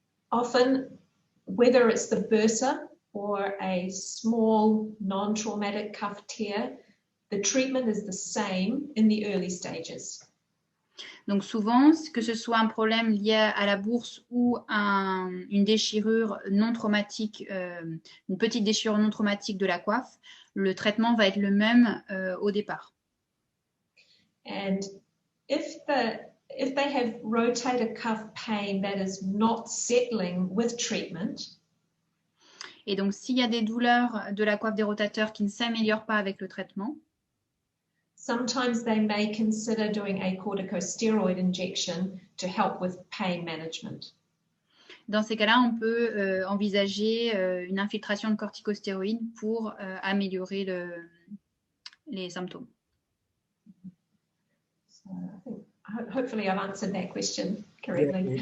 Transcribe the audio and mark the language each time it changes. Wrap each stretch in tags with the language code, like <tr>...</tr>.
<en>Often, whether it's the bursa or a small non-traumatic cuff tear, the treatment is the same in the early stages.</en> <fr>Donc souvent, que ce soit un problème lié à la bourse ou une déchirure non traumatique, une petite déchirure non traumatique de la coiffe, le traitement va être le même au départ.</fr> <en>And if they have rotator cuff pain that is not settling with treatment,</en> <fr>et donc s'il y a des douleurs de la coiffe des rotateurs qui ne s'améliorent pas avec le traitement,</fr> <en>sometimes they may consider doing a corticosteroid injection to help with pain management.</en> <fr>Dans ces cas-là, on peut envisager une infiltration de corticostéroïdes pour améliorer les symptômes.</fr> <en>So hopefully I've answered that question correctly.</en>